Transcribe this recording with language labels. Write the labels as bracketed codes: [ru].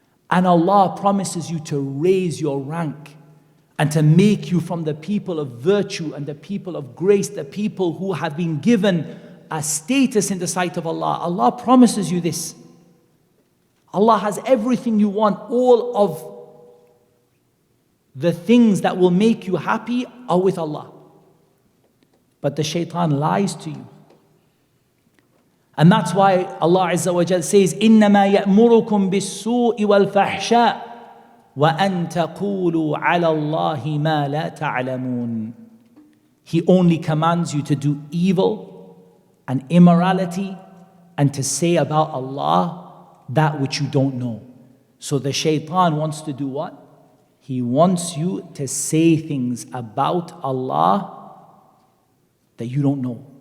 [en] And Allah promises you to raise your rank and to make you from the people of virtue and the people of grace, the people who have been given a status in the sight of Allah. Allah promises you this. Allah has everything you want. All of the things that will make you happy are with Allah. But the Shaytan lies to you. And that's why Allah Azza wa Jal says, [ar] إِنَّمَا يَأْمُرُكُمْ بِالسُّوءِ وَالْفَحْشَاءِ وَأَن تَقُولُوا عَلَى اللَّهِ مَا لَا تَعْلَمُونَ. [en] He only commands you to do evil and immorality and to say about Allah that which you don't know. So the shaitan wants to do what? He wants you to say things about Allah that you don't know.